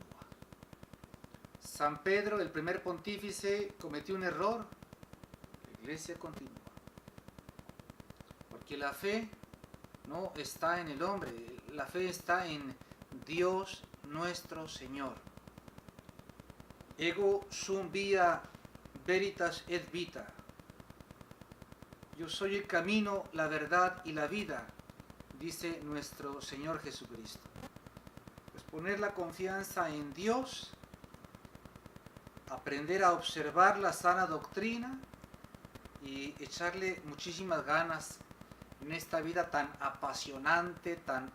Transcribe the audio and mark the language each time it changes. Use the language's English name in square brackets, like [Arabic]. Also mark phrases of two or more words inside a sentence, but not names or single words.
[Spanish] San Pedro, el primer pontífice, cometió un error, la iglesia continúa. Porque la fe no está en el hombre, la fe está en Dios nuestro Señor. [Latin] Ego sum via veritas et vita. [Spanish] Yo soy el camino, la verdad y la vida, dice nuestro Señor Jesucristo. Pues poner la confianza en Dios, aprender a observar la sana doctrina y echarle muchísimas ganas en esta vida tan apasionante, tan